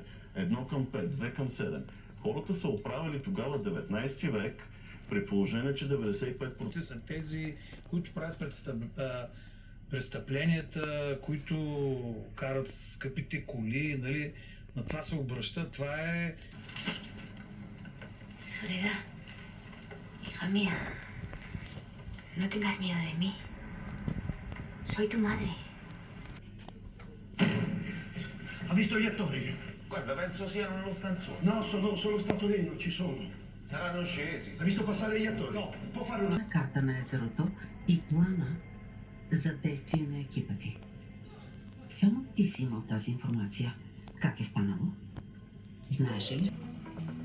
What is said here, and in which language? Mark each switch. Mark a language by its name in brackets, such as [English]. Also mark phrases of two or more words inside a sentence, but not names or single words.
[Bulgarian] 1:5, 2:7. Хората са оправили тогава 19 век, при положение, че 95% Са тези, които правят престъпленията, които карат скъпите коли, нали? На това се обръща. Това е... [Spanish] Soledad, hija mía, no tengas miedo de mí. Soy tu madre. [Italian] Ha visto gli attori? Guarda, penso siano lo stanzone. No, sono stato lì, non ci sono. Saranno scesi. Ha visto passare gli attori? No, può fare una... [Bulgarian] Карта на езерото и плана за действие на екипа ти. Само ти си имал тази информация. Как е станало? Знаеш ли?